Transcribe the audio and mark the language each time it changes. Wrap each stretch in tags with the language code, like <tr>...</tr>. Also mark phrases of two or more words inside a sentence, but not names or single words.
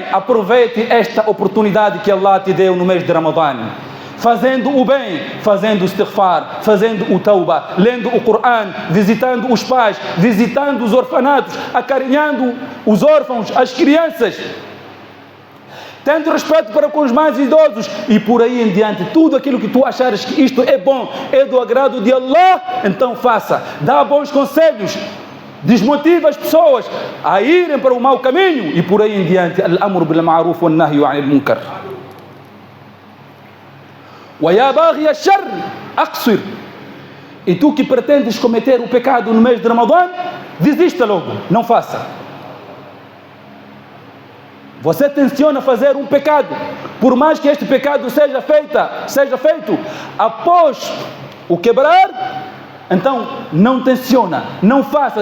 <pt>Aproveite esta oportunidade que Allah te deu no mês de Ramadã, fazendo o bem, fazendo o istighfar, fazendo o tauba, lendo o Corão, visitando os pais, visitando os orfanatos, acarinhando os órfãos, as crianças, tendo respeito para com os mais idosos e por aí em diante. Tudo aquilo que tu achares que isto é bom, é do agrado de Allah, então faça. Dá bons conselhos, desmotiva as pessoas a irem para o mau caminho e por aí em diante.</pt> <ar>الأمر بالمعروف والنهي عن المنكر. ويا باغي الشر أقصر.</ar> <pt>E tu que pretendes cometer o pecado no mês de Ramadã, desista logo, não faça. Você tenciona fazer um pecado, por mais que este pecado seja feito após o quebrar, então não tenciona, não faça.</pt>